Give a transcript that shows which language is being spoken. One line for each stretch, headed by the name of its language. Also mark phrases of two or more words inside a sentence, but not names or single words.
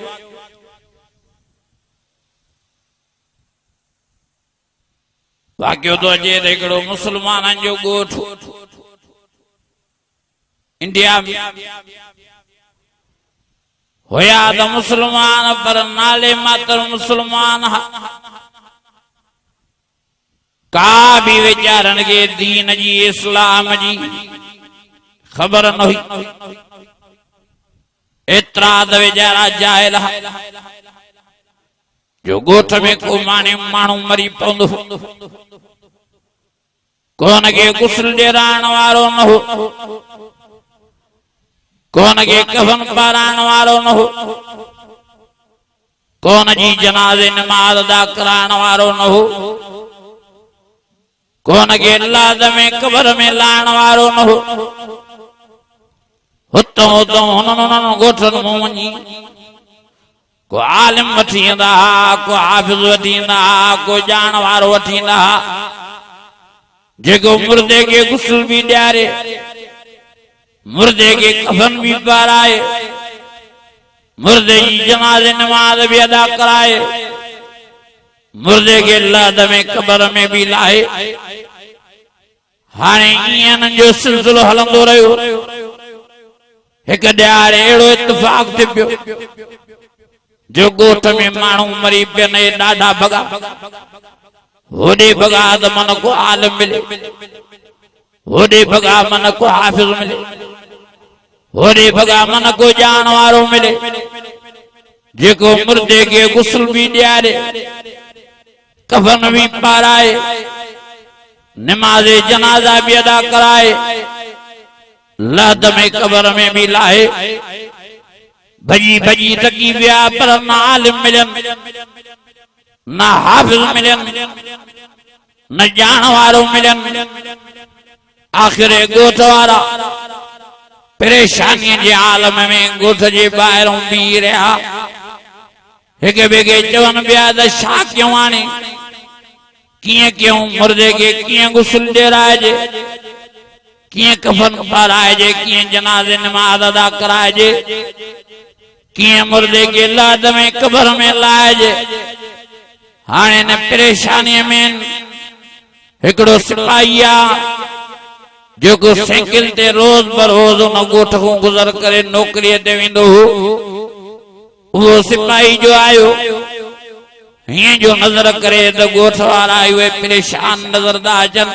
Sindhi: वाक्यो तो अचे त हिकिड़ो मुसलमाननि जो ॻोठ इंडिया में हुया त मुसलमान, पर नाले मात्र मुसलमान हा। का भी वीचारन के दीन जी इस्लाम जी खबर न हुई। एतरा त वीचारा जाहिल हा जो ॻोठ में को माण्हू मरी पवंदो, कोन के गुस्ल ॾियारण वारो न हो, कोन के कफन पाराइण वारो न हो, कोन जी जनाज़े नमाज़ अदा कराइण वारो न हो, कोन के लाद में कबर में लाइण वारो न हो। हुतों हुतों हुननि ॻोठनि मूं वञी को आलिम वठी ईंदा हा, को हाफ़िज़ वठी ईंदा हा, को ॼाण वारो वठी ईंदा हा, जेको मुर्दे के गुस्ल भी ॾियारे, मुर्दे के कफन भी पाराए, मुर्दे जी जनाज़े नमाज़ भी अदा कराए, मुर्दे के लाद में कबर में भी लाए। हाणे ईअं जो सिलसिलो हलंदो रहियो। हिक ॾियारे अहिड़ो इत्तिफ़ाक़ थी पियो जो ॻोठ में माण्हू मरी पियनि, ॾाढा भॻा। होॾे भॻा त मन को आलिम मिले, होॾे भॻा मन को हाफ़िज़ मिले, होॾे भॻा मन को ॼाण वारो मिले, जेको मुर्दे के गुस्ल भी ॾियारे, कफन भी पाराए, नमाज़े जनाज़ा भी अदा कराए, लाद में कबर में भी लाए। भजी भजी थकी विया, पर न आलिम मिलन, न हाफ़िज़ मिलन, न ॼाण वारो मिलन। आख़िर ॻोठ वारा परेशानी जे आलम में ॻोठ जे ॿाहिरों बीह रहिया, हिक ॿिए खे चवनि पिया त छा कयूं हाणे, कीअं कयूं, मुर्दे के कीअं गुस्ल ॾियाराइजे, कीअं कफन पाराइजे, कीअं जनाज़े नमाज़ अदा कराइजे, कीअं मुर्दे के लाद में कबर में लाइजे। हाणे न परेशानीअ में हिकिड़ो सिपाही आहे जेको साइकिल ते रोज़ बरोज़ उन ॻोठ खां गुज़र करे नौकरीअ ते वेंदो हो। उहो सिपाही जो आयो, हीअं जो नज़र करे त ॻोठ वारा उहे परेशान नज़र था अचनि।